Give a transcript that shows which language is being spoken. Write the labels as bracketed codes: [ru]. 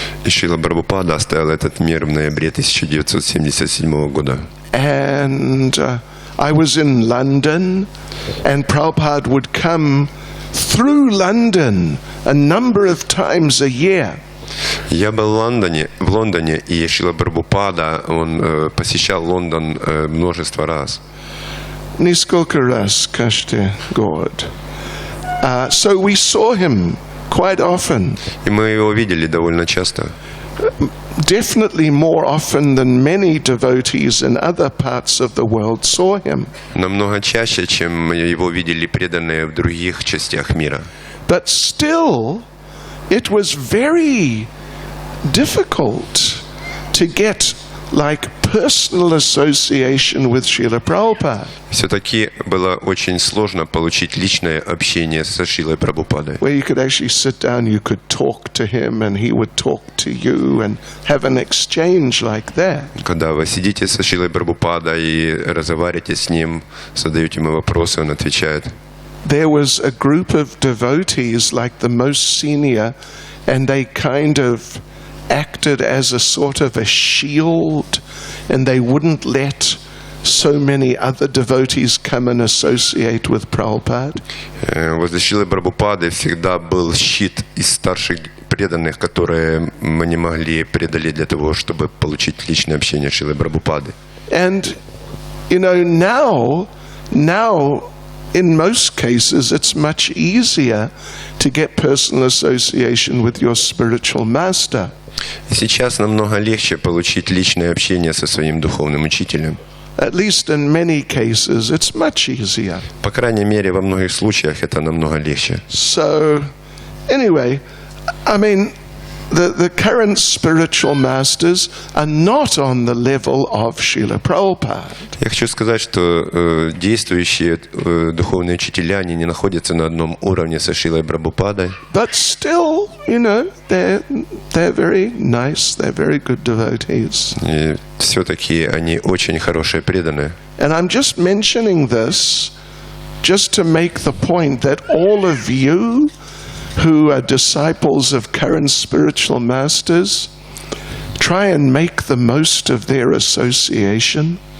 [ru] И Шрила Прабхупада оставил этот мир в ноябре 1977 года. [en] And I was in London, and Prabhupada would come through London a number of times a year. [ru] Я был в Лондоне, и Шрила Прабхупада, он посещал Лондон множество раз. Несколько раз каждый год. [en] So we saw him quite often. [ru] И мы его видели довольно часто. [en] Definitely more often than many devotees in other parts of the world saw him. [ru] Намного чаще, чем его видели преданные в других частях мира. [en] But still, it was very difficult to get like personal association with Srila Prabhupada, [ru] Все-таки было очень сложно получить личное общение со Шрилой Прабхупадой. [en] where you could actually sit down, you could talk to him, and he would talk to you, and have an exchange like that. [ru] Когда вы сидите со Шрилой Прабхупадой и разговариваете с ним, задаете ему вопросы, он отвечает. [en] There was a group of devotees, like the most senior, and they kind of acted as a sort of a shield, and they wouldn't let so many other devotees come and associate with Prabhupada. [ru] Возле Шрилы Прабхупады всегда был щит из старших преданных, которые мы не могли преодолеть для того, чтобы получить личное общение с Шрилой Прабхупадой. [en] And, you know, now, in most cases, it's much easier to get personal association with your spiritual master. [ru] И сейчас намного легче получить личное общение со своим духовным учителем. [en] At least in many cases, it's much easier. [ru] По крайней мере, во многих случаях это намного легче. [en] So, anyway, I mean, the current spiritual masters are not on the level of Srila Prabhupada. [ru] Я хочу сказать, что действующие духовные учителя, они не находятся на одном уровне со Шрилой Прабхупадой. [en] But still, you know, they're very nice, they're very good devotees. [ru] И все-таки они очень хорошие преданные. [en] And I'm just mentioning this just to make the point that all of you who are disciples of current spiritual masters, try and make the most of their association.